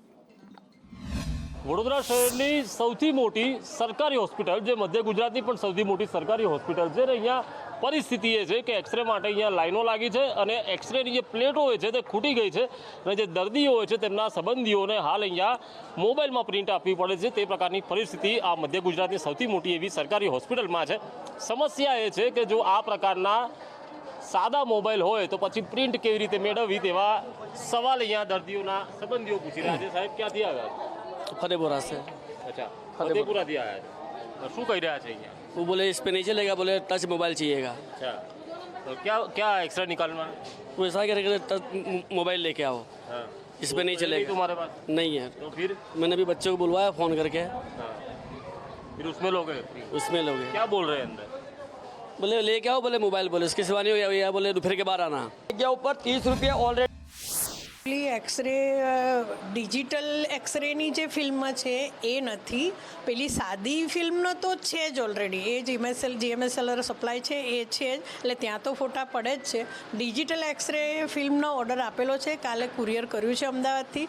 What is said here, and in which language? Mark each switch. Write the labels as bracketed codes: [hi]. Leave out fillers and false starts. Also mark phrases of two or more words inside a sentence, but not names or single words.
[gu] વડોદરા શહેરની સૌથી મોટી સરકારી હોસ્પિટલ, જે મધ્ય ગુજરાતની પણ સૌથી મોટી સરકારી હોસ્પિટલ છે, અને અહીંયા પરિસ્થિતિ એ છે કે એક્સરે માટે અહીંયા લાઈનો લાગી છે અને એક્સરેની જે પ્લેટો હોય છે તે ખૂટી ગઈ છે અને જે દર્દીઓ હોય છે તેમના સંબંધીઓને હાલ અહીંયા મોબાઈલમાં પ્રિન્ટ આપવી પડે છે. તે પ્રકારની પરિસ્થિતિ આ મધ્ય ગુજરાતની સૌથી મોટી એવી સરકારી હોસ્પિટલમાં છે. સમસ્યા એ છે કે જો આ પ્રકારના સાદા મોબાઈલ હોય તો પછી પ્રિન્ટ કેવી રીતે મેળવવી, તેવા સવાલ અહીંયા દર્દીઓના સંબંધીઓ પૂછી રહ્યા છે. સાહેબ, ક્યાંથી આવ્યા? [hi] फतेपुरा से। अच्छा, फतेपुरा दिया है। [gu] શું કહી રહ્યા છે અહીંયા? [hi] वो बोले इस पे नहीं चलेगा, बोले टच मोबाइल चाहिएगा। अच्छा, तो क्या एक्सरे निकालना है? वो ऐसा कह रहे कि टच मोबाइल लेके आओ। हाँ, इस पे नहीं चलेगा। तुम्हारे पास नहीं है। तो फिर मैंने अभी बच्चे को बुलवाया फ़ोन करके। हाँ, फिर उसमें लोगे? उसमें लोगे। क्या बोल रहे हैं अंदर? बोले लेके आओ, बोले मोबाइल, बोले इसकी सिवा नहीं हुई, बोले दोपहर के बाद आना। ऊपर 30 रुपया ऑलरेडी [gu] એક્સરે ડિજિટલ એક્સરેની જે ફિલ્મ છે એ નથી, પેલી સાદી ફિલ્મનો તો છે જ ઓલરેડી. એ GMSL સપ્લાય છે એ છે જ, એટલે ત્યાં તો ફોટા પડે જ છે. ડિજિટલ એક્સરે ફિલ્મનો ઓર્ડર આપેલો છે, કાલે કુરિયર કર્યું છે અમદાવાદથી.